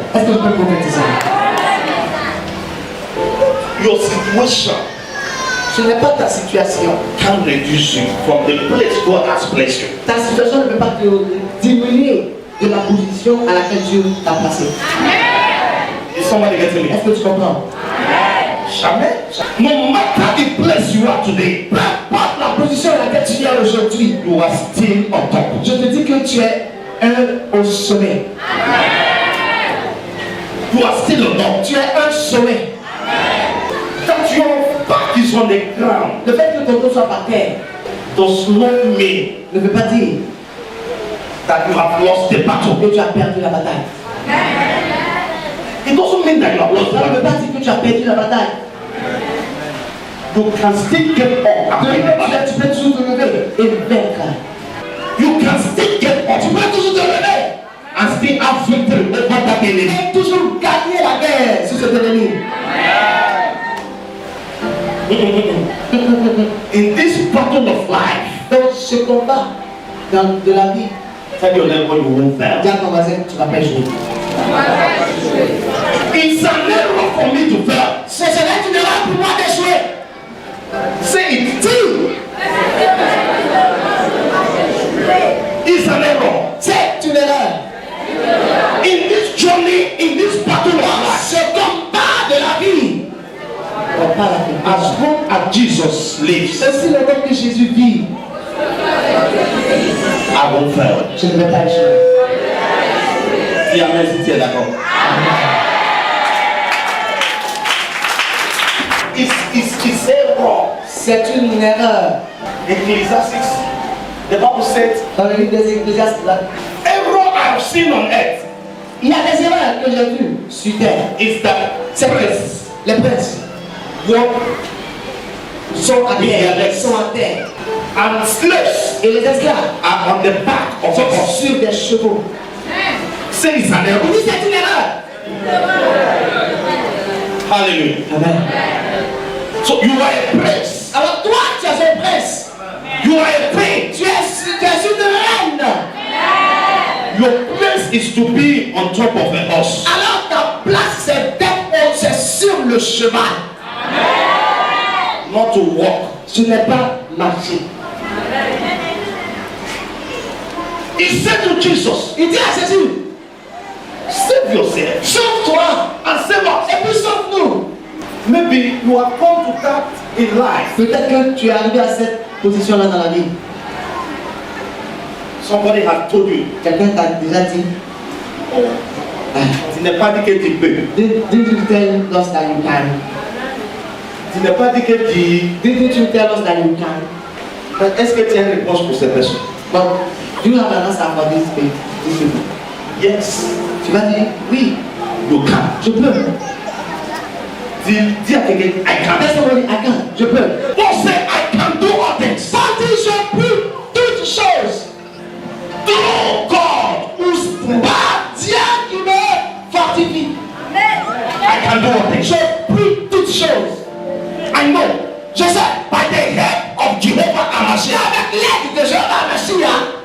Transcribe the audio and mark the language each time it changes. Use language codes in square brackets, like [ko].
[fr] Est-ce que je peux prophétiser? [en] Your situation [fr] Ce n'est pas ta situation. [en] can reduce you from the place God has placed you. [fr] Ta situation ne peut pas te diminuer de la position à laquelle Dieu t'a placé. [en] Is somebody getting me? [fr] Est-ce que tu comprends? Jamais. [en] No matter the place you are today, [fr] Peu importe la position à laquelle tu es aujourd'hui, [en] you are still on top. [fr] je te dis que tu es un au sommet. [en] You are still on top. [fr] Tu es un sommet. [en] That your back is on the ground [fr] Le fait que ton dos soit par terre [en] does not mean [fr] ne veut pas dire [en] that you have lost the battle. [fr] que tu as perdu la bataille. [en] It doesn't mean that you have lost the [fr] Ça ne veut pas dire que tu as perdu la bataille. [en] You can still get up and win the battle. [fr] Tu peux toujours te lever et vaincre. [en] You can still get up. [fr] Tu peux toujours te lever [en] and still have victory over that enemy. [fr] Et toujours gagner la guerre sur cet ennemi. [en] In this battle of life, [fr] Dans ce combat de la vie, [en] tell your neighbor you won't fail. [fr] dis à ton voisin, tu vas pas échouer. [en] It's an error for me to fail. [fr] Ce serait une erreur pour moi d'échouer. [en] Say it. [fr] Dis, [en] It's an error. [fr] c'est une erreur. [en] In this journey, in this battle of life, [fr] Ce combat de la vie, on parle à quelqu'un. [en] as long as Jesus lives, [fr] Aussi longtemps que Jésus vit, [en] I won't fail. [fr] je ne vais pas échouer. Dis amen si tu es d'accord. [en] It's error. [fr] C'est une erreur. [en] Ecclesiastes, the Bible said, [fr] Dans le livre des Ecclésiastes, là, [en] error I have seen on earth [fr] il y a des erreurs que j'ai vues sur terre. [en] is that [fr] C'est que les princes sont à terre. [en] and slaves [fr] Et les esclaves [en] are on the back of [fr] sont [en] us. [fr] sur des chevaux. [en] Say it's an [fr] Il [en] error. [fr] dit c'est une erreur. Hallelujah. Amen. [en] So you are a prince. [fr] Alors toi, tu es un prince. [en] You are a queen. [fr] Tu es une reine. [en] Your place is to be on top of a horse. [fr] Alors ta place, c'est d'être haut, c'est sur le cheval. [en] Not to walk. [fr] Ce n'est pas marcher. [en] He said to Jesus, [fr] Il dit à Jésus, [en] save yourself [fr] sauve-toi [en] and save us. [fr] et puis sauve-nous. [en] Maybe you have come to that in life. [fr] Peut-être que tu es arrivé à cette position-là dans la vie. [en] Somebody has told you, [fr] Quelqu'un t'a déjà dit, tu n'es pas dit que tu peux. [en] did you tell us that you can? [fr] Tu n'es pas dit que tu... [en] Didn't you tell us that you can? [fr] Est-ce que tu as une réponse pour cette personne? [en] But do you have an answer for this people? Yes, [fr] Tu vas dire, oui, [en] you can. [fr] je peux. Dis à quelqu'un, [en] I can. Tell somebody, I can, [fr] je peux. [en] Paul said, I can do all things. [fr] Quand je peux toutes choses, [en] Through God who strengthens. [fr] par Dieu qui me fortifie. [en] I can do all things. [fr] Je peux toutes choses. [en] I know. [fr] Je sais, [en] By the help of Jehovah Amashiach, [fr] avec l'aide de Jéhovah Mashiach,